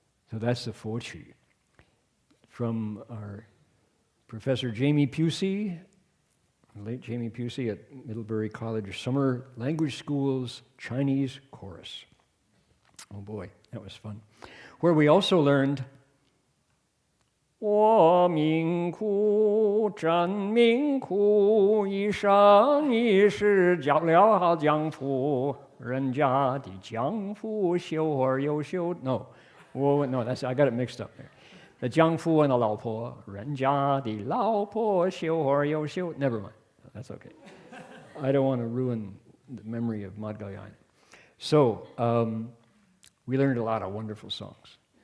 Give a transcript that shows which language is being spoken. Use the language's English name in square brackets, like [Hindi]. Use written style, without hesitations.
[English] So that's the 佛曲 from our Professor Jamie Pusey, late Jamie Pusey at Middlebury College Summer Language School's Chinese Chorus. Oh boy, that was fun. Where we also learned [Chinese] 我命苦真命苦，一生一世交了好丈夫，人家的丈夫修而又修。 [English] No, that's I got it mixed up there. [Chinese] The 丈夫 and the 老婆，人家的老婆修而又修。 [English] Never mind, that's okay. I don't want to ruin the memory of Madhgayan. So, we learned a lot of wonderful songs.